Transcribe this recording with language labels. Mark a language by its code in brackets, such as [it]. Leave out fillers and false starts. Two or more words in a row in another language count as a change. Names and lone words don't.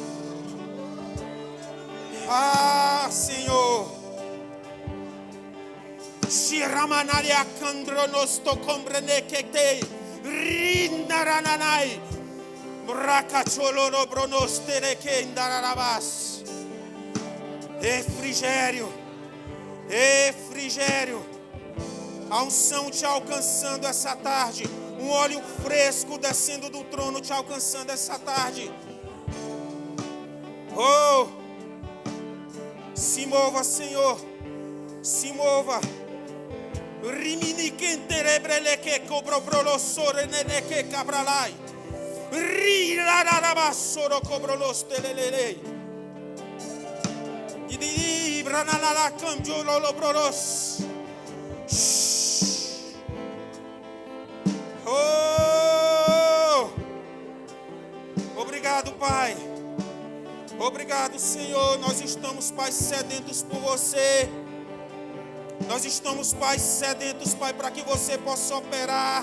[pt] Ah, Senhor. Shiramanalia Kandronosto Combrenekete Rindarananai Bracacholo Bronostere Kendarabas. Refrigério, refrigério. A unção te alcançando essa tarde. Um óleo fresco descendo do trono te alcançando essa tarde. Oh! Se mova, Senhor. Se mova. Rimini kenterebrele que cobrobrolosore nene que cabralai. Rirararabassoro cobrolostelelei. Idi branala cambiolo lobrolos. Oh! Obrigado, Pai. Obrigado, Senhor. Nós estamos, Pai, sedentos por você. Nós estamos, Pai, sedentos, Pai, para que você possa operar.